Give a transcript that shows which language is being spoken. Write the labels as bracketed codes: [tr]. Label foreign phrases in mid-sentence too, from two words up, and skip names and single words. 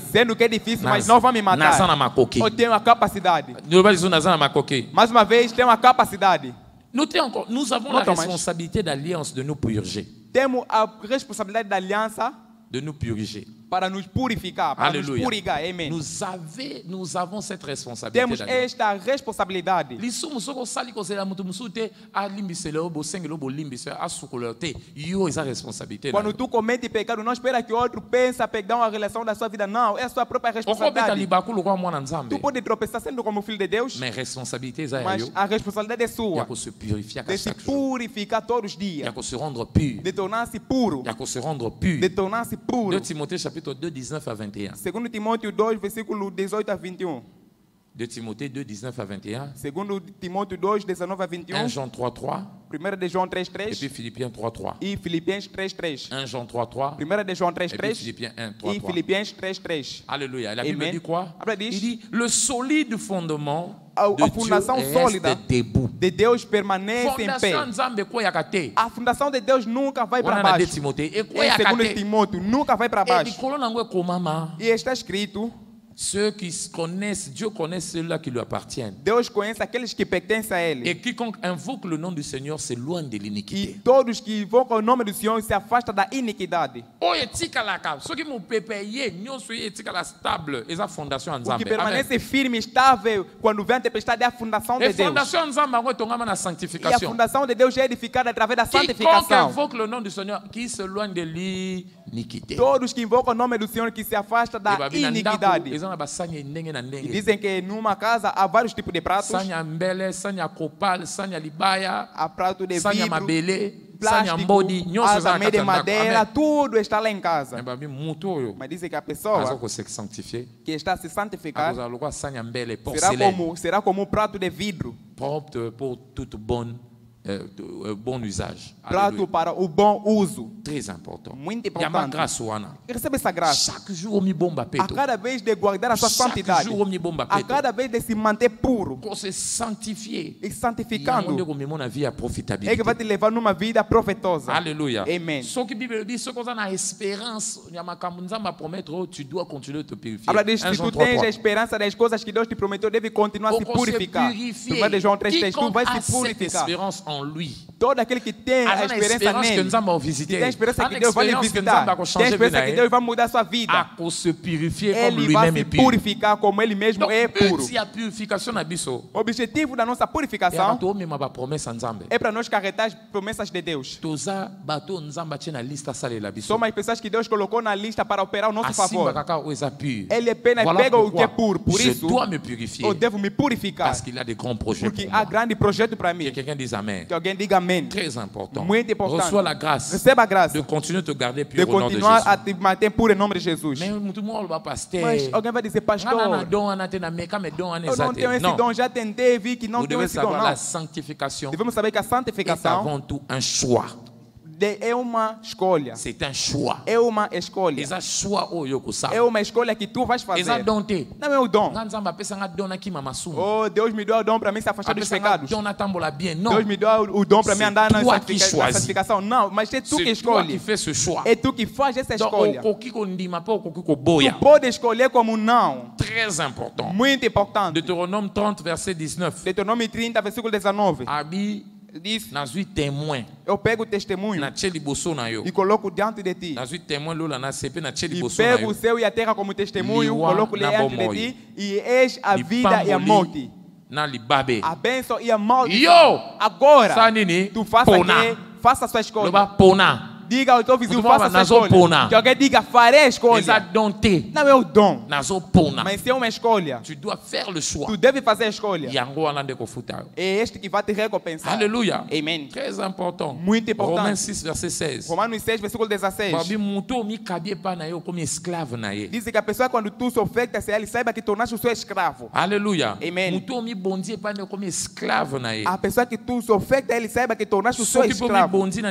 [pt] Sendo que é difícil, mas não vai me matar. Eu tenho uma capacidade. Mais uma vez, tem uma capacidade. [fr] Nous avons la responsabilité d'alliance de nous purger. [pt] Temos a responsabilidade da aliança [fr] de nous purger. [pt] Para nos purificar, para nos purificar. Amen. [fr] Nous avons cette responsabilité. [pt] Temos esta responsabilidade. Quando tu comete pecado, não espera que outro pense a pegar uma relação da sua vida. Não, é a sua própria responsabilidade. Tu pode tropeçar sendo como filho de Deus. Mas a responsabilidade é sua. De se purificar todos os dias. De tornar-se puro. De tornar-se puro. [fr] 2 Timothée chapitre 2, 19 à 21. [pt] 2 Timóteo 2, versículo 18 a 21. [fr] 2 Timothée 2, 19 à 21. [pt] 2 Timóteo 2, 19 a 21. [fr] 1 Jean 3, 3. [pt] 1 de João 3, 3. [fr] Et puis Philippiens 3, 3. [pt] E Filipenses 3, 3. [fr] 1 Jean 3, 3. [pt] 1 de João 3, 3. [fr] Et puis Philippiens 1, 3, 3. [pt] E Filipenses 3, 3. [fr] Alléluia. La Bible dit quoi? Il dit le solide fondement [pt] a fundação sólida de Deus permanece em pé. A fundação de Deus nunca vai para baixo. Em 2 Timóteo, nunca vai para baixo. E está escrito: [fr] ceux qui connaissent, Dieu connaît ceux-là qui lui appartiennent. [pt] Deus conhece aqueles que pertencem a Ele. [fr] Et quiconque invoque le nom du Seigneur s'éloigne de l'iniquité. [pt] E todos que invocam o nome do Senhor se afastam da iniquidade. O que permanece firme e estável quando vem a tempestade é a fundação de Deus. E a fundação de Deus é edificada através da santificação. [fr] Quiconque invoque le nom du Seigneur qui s'éloigne de l'iniquité. [pt] Todos que invocam o nome do Senhor que se afastam da iniquidade. E dizem que numa casa há vários tipos de pratos. Há prato de vidro, plástico, asa de madeira, tudo está lá em casa. Mas dizem que a pessoa que está se santificar será como um prato de vidro. [fr] Propre pour toute bonne bon usage. [pt] Prato para o bom uso. [fr] Très important. [pt] Muito importante. Recebe essa graça. [fr] Chaque jour, [pt] a cada vez de guardar a sua santidade. A cada vez de se manter puro. [fr] Pour se sanctifier. [pt] E santificando. É que vai te levar numa vida profetosa. Aleluia. Amen. Só que a Bíblia diz que você na esperança, [fr] tu dois continuer te purifier. [pt] Ela diz que tu tens a esperança das coisas que Deus te prometeu, deve continuar a se purificar. Tu vai de João 3:3, tu vai se purificar. Lui. Todo aquele que tem a esperança nele, que tem a esperança que Deus vai lhe visitar, tem a esperança que Deus vai mudar a sua vida, ele vai se purificar como ele mesmo é puro. O objetivo da nossa purificação é para nós carregar as promessas de Deus. São as pessoas que Deus colocou na lista para operar o nosso favor. Ele apenas pega o que é puro. Por isso, eu devo me purificar, porque há grande projeto para mim. Que alguém diga amém. [fr] Très important. [pt] Muito importante. [fr] Reçois la grâce. [pt] Receba a graça. [fr] De continuer a te garder pur [pt] de continuar a te manter puro em nome de Jesus. Mas alguém vai dizer, pastor, eu não tenho esse dom, já tentei, vi que não tenho esse dom. Não. Devemos saber que a santificação é [fr] avant tout un choix. [pt] É uma escolha. [fr] C'est un choix. [pt] É uma escolha. É uma escolha que tu vais fazer. Não é o dom. Oh, Deus me deu o dom para mim se afastar dos pecados. Deus me deu o dom para mim andar na santificação. Não, mas é tu que escolhe. É tu que faz essa escolha. Tu pode escolher como não. [fr] Très important. [pt] Muito importante. [fr] Deutéronome 30, verset 19. Deutéronome 30, [pt] versículo 19. Diz, eu pego o testemunho e coloco diante de ti. E pego o céu e a terra como testemunho, coloco diante de ti, e eis a vida e a morte. A bênção e a morte. Agora, tu faça a sua escolha. Diga ao teu vizinho, faça a sua escolha. Que alguém diga, farei a escolha. Não é o dom. Mas é uma escolha. Tu deve fazer a escolha. É este que vai te recompensar. Aleluia. Amém. [fr] Très important. [pt] Muito importante. Romanos 6, verset 16. Romanos 6, versículo 16. Diz que a pessoa, quando tu se ofertas a ele, saiba que tornaste o seu escravo. Aleluia. Amém. A pessoa que tu se ofertas a ele, saiba que tornaste o seu escravo.